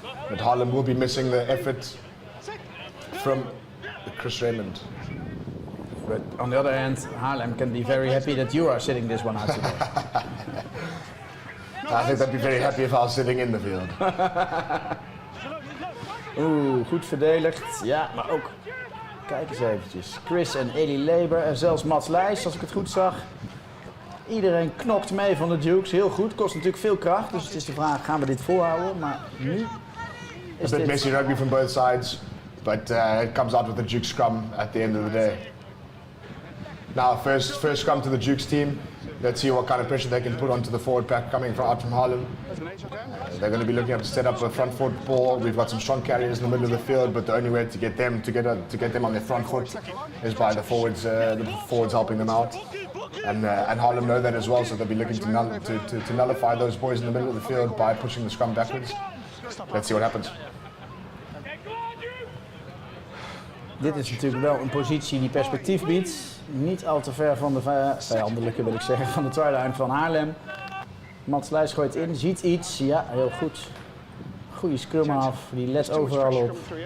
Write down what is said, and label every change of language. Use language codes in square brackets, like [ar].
[en] But Haarlem will be missing the effort from Chris Raymond. But on the other hand, Haarlem can be very happy that you are sitting this one out today. I think they'd be very happy if I was sitting in the field. [nl] Oeh, goed verdedigd. Ja, maar ook, kijk eens eventjes. Chris en Eli Leber en zelfs Mats Leijs, als ik het goed zag. Iedereen knokt mee van de Dukes, heel goed. Kost natuurlijk veel kracht, dus het is de vraag, gaan we dit volhouden? Maar nu is [en] a bit messy rugby from both sides, but it comes out with the Duke scrum at the end of the day. Now, first scrum to the Dukes team. Let's see what kind of pressure they can put onto the forward pack coming out from Haarlem. They're going to be looking up to set up a front foot ball. We've got some strong carriers in the middle of the field, but the only way to get them on their front foot is by the forwards helping them out. And Haarlem know that as well, so they'll be looking to nullify those boys in the middle of the field by pushing the scrum backwards. Let's see what happens. [nl] Dit is natuurlijk wel een positie die perspectief biedt. Niet al te ver van de vijandelijke, wil ik zeggen, van de try-line van Haarlem. Mats Leijs gooit in, ziet iets. Ja, heel goed. Goede scrum af, die let overal op.